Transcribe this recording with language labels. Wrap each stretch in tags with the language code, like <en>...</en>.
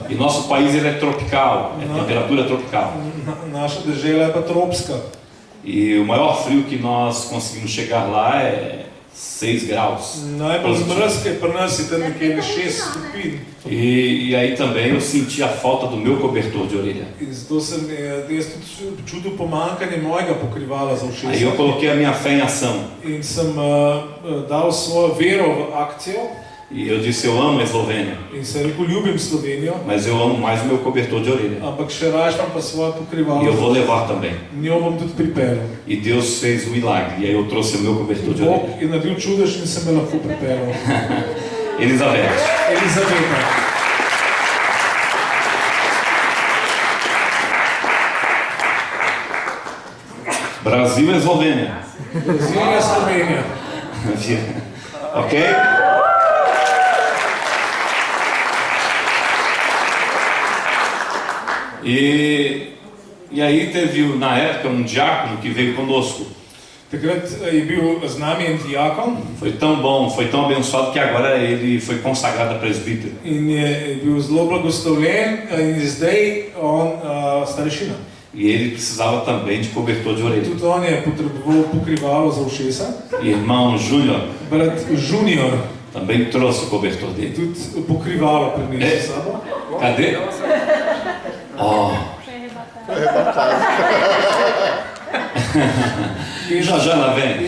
<pt>e nosso país ele é tropical, é temperatura tropical.</pt> <sl>Naša dežela je pa tropska.</sl> <pt>E o maior frio que nós conseguimos chegar lá é 6 graus.</pt> <sl>Najbolj zmrzke pri nas je tam nekje 6 stopinj.</sl> <pt>E aí também eu senti a falta do meu cobertor de orelha.</pt> <sl>In zato sem jaz tudi čutil pomanjkanje mojega pokrivala za</sl> <pt>Aí eu</pt> <sl>ušesa.</sl> <pt>coloquei a minha fé em ação.</pt> <sl>In sem dal svojo vero v akcijo</sl> <pt>E eu disse, eu amo a Eslovênia,</pt> <sl>in sem rekel, ljubim Slovenijo,</sl> <pt>mas eu amo mais o meu cobertor de orelha.</pt> <sl>ampak še raje imam pa svoje pokrivalo.</sl> <pt>E eu vou levar também.</pt> <sl>Njo bom tudi pripeljal.</sl> <pt>E Deus fez o milagre. E aí eu trouxe o meu cobertor de</pt> <sl>Bog</sl> <pt>orelha.</pt> <sl>je naredil čudež in sem me lahko pripeljal.</sl> <pt>Elizabeth.</pt> <sl>Elizabeta.</sl> <pt>Brasil e Eslovênia.</pt> <sl>Brazilija, Slovenija. Ok?</sl> <pt>E aí teve, na época, um diácono que veio conosco.</pt> <sl>Takrat je bil z nami en diakon</sl> <pt>Foi tão bom, foi tão abençoado que agora ele foi consagrado a presbítero.</pt> <sl>in je bil zelo blagoslovljen in je zdaj on starešina.</sl> <pt>E ele precisava também de cobertor de orelha.</pt> <sl>Tudi on je potreboval pokrivalo za ušesa.</sl> <pt>Irmão Júnior</pt> <sl>Brat Junior</sl> <pt>também trouxe o cobertor</pt> <sl>je</sl> <pt>dele.</pt> <sl>tudi pokrivala prinesel s sabo.</sl> <pt>Cadê? Oh, já já lá vem.</pt>